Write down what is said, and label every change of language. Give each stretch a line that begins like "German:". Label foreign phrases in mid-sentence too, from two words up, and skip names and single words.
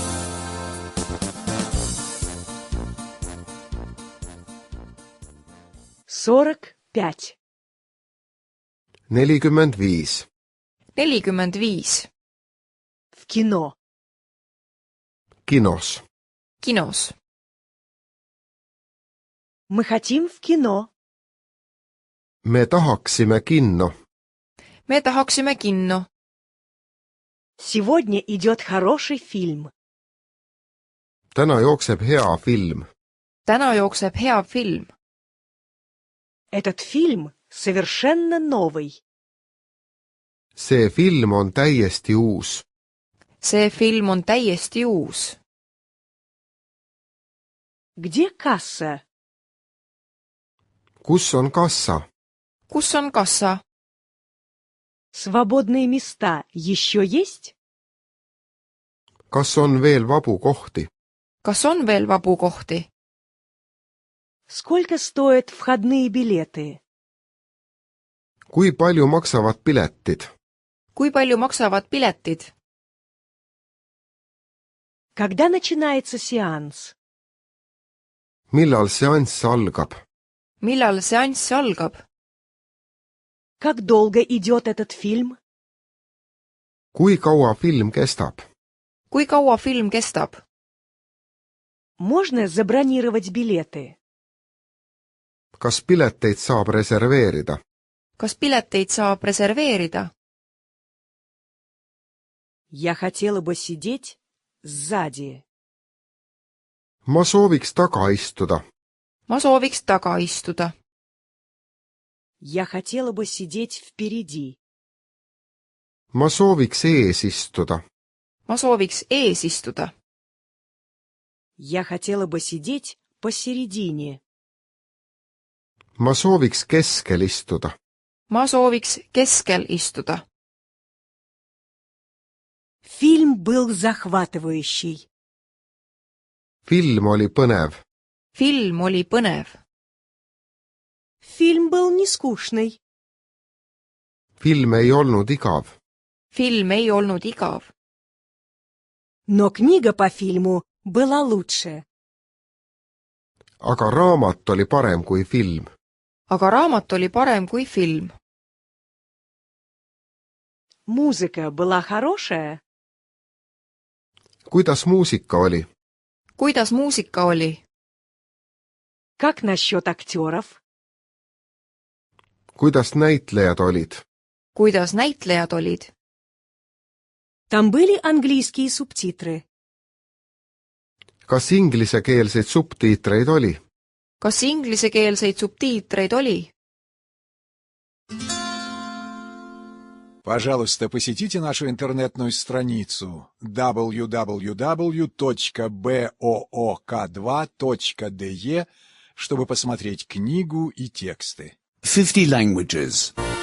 English: 45. 45. 45.
Russian: В кино.
Estonian: Kinos. Kinos.
Russian: Мы хотим в кино.
Estonian: Me tahaksime kinno. Me tahaksime kinno.
Russian: Сегодня идет хороший фильм.
Estonian: Täna jookseb hea film. Täna jookseb hea film.
Russian: Этот фильм совершенно новый.
Estonian: See film on täiesti uus. See film on täiesti uus.
Russian: Где касса?
Estonian: Kus on kassa? Kus on kassa?
Russian: Свободные места еще есть?
Estonian: Kas on veel vabu kohti? Kas on veel vabu kohti?
Russian: Сколько стоят входные билеты?
Estonian: Kui palju maksavad piletid? Kui palju maksavad piletid?
Russian: Когда начинается сеанс?
Estonian: millal seanss algab? millal seanss algab?
Russian: Как долго идет этот фильм?
Estonian: kui kaua film kestab? kui kaua film kestab?
Russian: Можно забронировать билеты?
Estonian: kas pileteid saab reserveerida? kas pileteid saab reserveerida?
Russian: Я хотела бы сидеть сзади.
Estonian: ma sooviks taga istuda. ma sooviks taga istuda.
Russian: Я хотела бы сидеть впереди.
Estonian: ma sooviks ees istuda. ma sooviks ees istuda.
Russian: Я хотела бы сидеть посередине.
Estonian: ma sooviks keskel istuda. ma sooviks keskel istuda.
Russian: Фильм был захватывающий.
Estonian: film oli põnev. film oli põnev.
Russian: Фильм был не скучный.
Estonian: film ei olnud igav. film ei olnud igav.
Russian: Но книга по фильму была лучше.
Estonian: aga raamat oli parem kui film. aga raamat oli parem kui film.
Russian: Музыка была хорошая.
Estonian: kuidas muusika oli? kuidas muusika oli?
Russian: Как насчет актеров?
Estonian: kuidas näitlejad olid? kuidas näitlejad olid?
Russian: Там были английские субтитры.
Estonian: kas inglisekeelseid subtiitreid oli? kas inglisekeelseid subtiitreid oli?
Russian: Пожалуйста, посетите нашу интернетную страницу www.book2.de, чтобы посмотреть книгу и тексты.
English: 50 languages.